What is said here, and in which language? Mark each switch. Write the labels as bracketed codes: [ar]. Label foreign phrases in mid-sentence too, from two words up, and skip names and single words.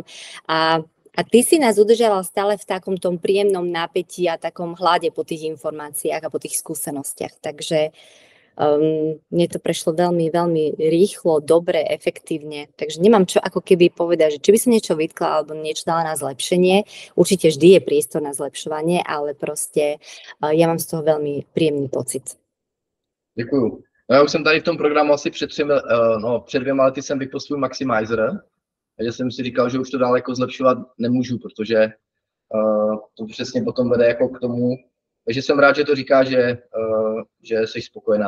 [sk] A ty si nás udržala stále v takom tom príjemnom napätí a takom hlade po tých informáciách a po tých skúsenostiach. Takže mne to prešlo veľmi, veľmi rýchlo, dobre, efektívne, takže nemám čo ako keby povedať, že či by som niečo vytkla alebo niečo dala na zlepšenie. Určite vždy je priestor na zlepšovanie, ale proste ja mám z toho veľmi príjemný pocit. [cs] Děkuju. No, já už jsem tady v tom programu asi před 2 lety jsem vypl svůj Maximizer, takže jsem si říkal, že už to dále jako zlepšovat nemůžu, protože to přesně potom vede jako k tomu, takže jsem rád, že to říká, že jsi spokojená.